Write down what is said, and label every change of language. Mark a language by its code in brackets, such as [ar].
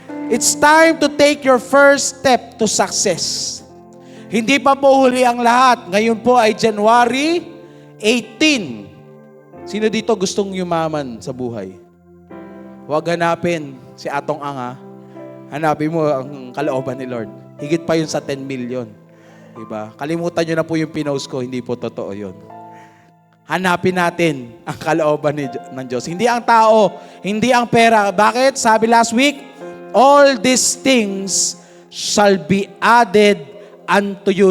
[en] It's time to take your first step to success. [tl] Hindi pa po huli ang lahat. Ngayon po ay January 18. Sino dito gustong yumaman sa buhay? Huwag hanapin si Atong Anga. Hanapin mo ang kalooban ni Lord. Higit pa yun sa 10 million. Diba? Kalimutan nyo na po yung pinost ko, hindi po totoo yun. Hanapin natin ang kalooban ng Diyos. Hindi ang tao, hindi ang pera. Bakit? [en] Sabi last week, all these things shall be added unto you.